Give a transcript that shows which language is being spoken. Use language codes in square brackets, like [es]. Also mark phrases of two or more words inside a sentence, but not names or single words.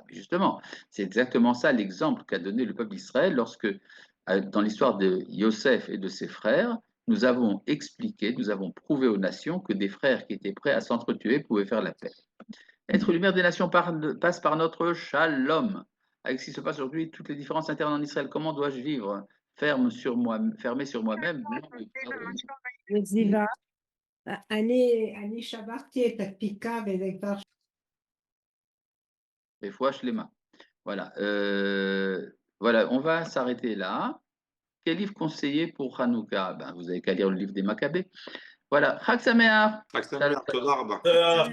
[fr] Justement, c'est exactement ça l'exemple qu'a donné le peuple d'Israël lorsque, dans l'histoire de Yosef et de ses frères, nous avons expliqué, nous avons prouvé aux nations que des frères qui étaient prêts à s'entretuer pouvaient faire la paix. Être lumière des nations passe par notre shalom. Avec ce qui se passe aujourd'hui, toutes les différences internes en Israël, comment dois-je vivre? Fermé sur moi-même. [he] זיווה, אני שברתי את הדפיקה וזה כבר... [fr] Des fois, je les mains. Voilà. Voilà, on va s'arrêter là. Quel livre conseiller pour Hanouka? Ben, vous avez qu'à lire le livre des Maccabées. Voilà. [he] חג שמח. תודה רבה.